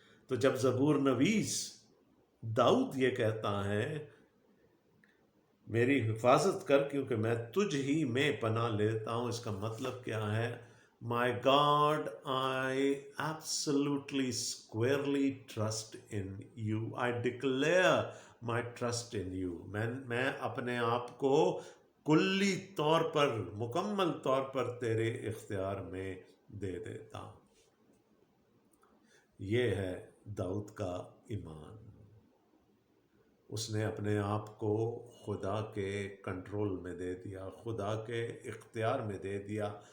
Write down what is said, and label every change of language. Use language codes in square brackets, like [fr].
[ur] تو جب زبور نویس داؤد یہ کہتا ہے میری حفاظت کر کیونکہ میں تجھ ہی میں پناہ لیتا ہوں، اس کا مطلب کیا ہے؟ [en] My God, I absolutely squarely trust in you. I declare my trust in you. [ur] میں اپنے آپ کو کلی طور پر، مکمل طور پر تیرے اختیار میں دے دیتا ہوں. یہ ہے داؤد کا ایمان. اس نے اپنے آپ کو خدا کے کنٹرول میں دے دیا، خدا کے اختیار میں دے دیا.